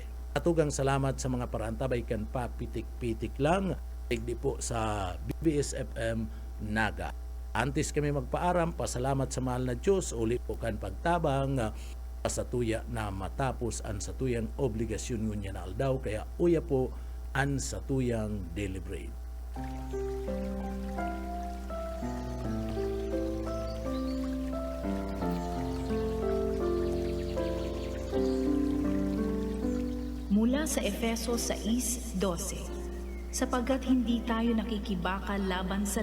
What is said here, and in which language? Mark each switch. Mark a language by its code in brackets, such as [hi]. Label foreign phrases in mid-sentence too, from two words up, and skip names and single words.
[bik] Tugang salamat sa mga parantabay kan pa pitik-pitik lang, digdi po sa BBS FM Naga. Antes kami magpaaram, pasalamat sa mahal na Diyos, uli po kan pagtabang sa tuya na matapos ang satuyang obligasyon ngunya na aldaw, kaya uya po an satuyang deliberate. [tl] Mula sa Efeso 6:12, sapagkat hindi tayo nakikibakal laban sa